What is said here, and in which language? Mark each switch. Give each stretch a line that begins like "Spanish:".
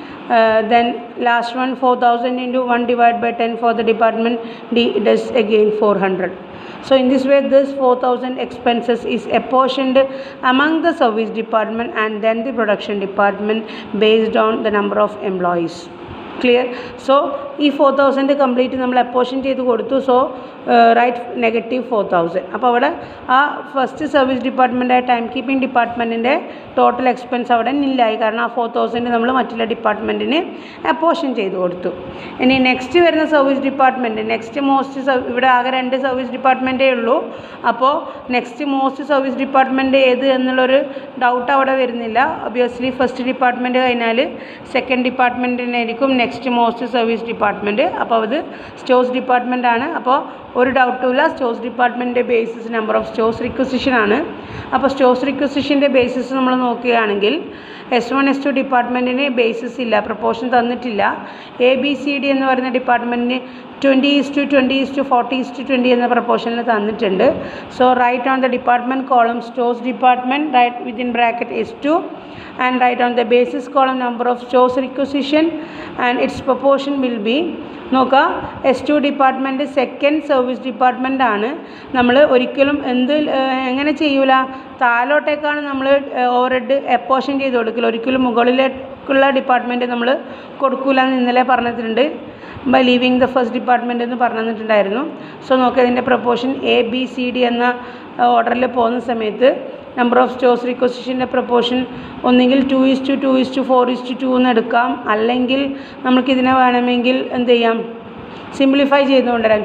English: Then last one, 4,000 into 1 divided by 10 for the department D, it is again 400. So in this way, this 4,000 expenses is apportioned among the service department and then the production department based on the number of employees. Clear?
Malayalam: So ഈ 4,000 complete നമ്മൾ apportion ചെയ്ത് കൊടുത്തു.
English: So write -4,000.
Malayalam: അപ്പോൾ അവിടെ ആ first service ഡിപ്പാർട്ട്മെൻറ്റായ time keeping ഡിപ്പാർട്ട്മെൻറ്റിൻ്റെ total expense അവിടെ നില്ലായി. കാരണം ആ 4,000 നമ്മൾ മറ്റുള്ള ഡിപ്പാർട്ട്മെൻറ്റിന് അപ്പോർഷൻ ചെയ്ത് കൊടുത്തു. ഇനി നെക്സ്റ്റ് വരുന്ന സർവീസ് ഡിപ്പാർട്ട്മെൻറ്റ്, നെക്സ്റ്റ് മോസ്റ്റ് ഇവിടെ ആകെ 2 സർവീസ് ഡിപ്പാർട്ട്മെൻറ്റേ ഉള്ളൂ. അപ്പോൾ നെക്സ്റ്റ് മോസ്റ്റ് സർവീസ് ഡിപ്പാർട്ട്മെൻറ്റ് ഏത് എന്നുള്ളൊരു ഡൗട്ട് അവിടെ വരുന്നില്ല. ഒബിയസ്ലി ഫസ്റ്റ് ഡിപ്പാർട്ട്മെൻറ്റ് കഴിഞ്ഞാൽ second ഡിപ്പാർട്ട്മെൻറ്റിനായിരിക്കും next most service department department. അപ്പോൾ അത് സ്റ്റോഴ്സ് ഡിപ്പാർട്ട്മെൻ്റ് ആണ്. അപ്പോൾ ഒരു ഡൗട്ടുമില്ല, stores ഡിപ്പാർട്ട്മെൻറ്റിൻ്റെ basis number of stores requisition ആണ്. അപ്പോൾ സ്റ്റോഴ്സ് റിക്വസിഷൻ്റെ ബേസിസ് നമ്മൾ നോക്കുകയാണെങ്കിൽ S1 S2 ഡിപ്പാർട്ട്മെൻറ്റിന് ബേസിസ് ഇല്ല, പ്രപ്പോർഷൻ തന്നിട്ടില്ല. ABCD എന്ന് പറയുന്ന ഡിപ്പാർട്ട്മെൻറ്റിന് 20:20:40:20 എന്ന പ്രപ്പോർഷനിൽ തന്നിട്ടുണ്ട്.
English: So write on the department column stores department, write within bracket S2 and write on the basis column number of stores requisition and its proportion will be.
Malayalam: നോക്കുക, S2 department second service department ആണ്. നമ്മൾ ഒരിക്കലും എങ്ങനെ ചെയ്യൂല, താഴോട്ടേക്കാണ് നമ്മൾ overhead apportion ചെയ്ത് കൊടുക്കില്ല, ഒരിക്കലും മുകളിലേക്കുള്ള ഡിപ്പാർട്ട്മെൻറ്റ് നമ്മൾ കൊടുക്കില്ല എന്ന് ഇന്നലെ പറഞ്ഞിട്ടുണ്ട്.
English: by leaving the first department
Malayalam: എന്ന് പറഞ്ഞു തന്നിട്ടുണ്ടായിരുന്നു. സോ നോക്കുക, ഇതിൻ്റെ പ്രപ്പോർഷൻ ABCD എന്ന ഓർഡറിൽ പോകുന്ന സമയത്ത് നമ്പർ ഓഫ് സ്റ്റോഴ്സ് റിക്വസിഷൻ്റെ പ്രപ്പോർഷൻ ഒന്നുകിൽ 2:2:4:2 എന്ന് എടുക്കാം, അല്ലെങ്കിൽ നമുക്കിതിനെ വേണമെങ്കിൽ എന്ത് ചെയ്യാം, സിംപ്ലിഫൈ ചെയ്തുകൊണ്ട് വരാം.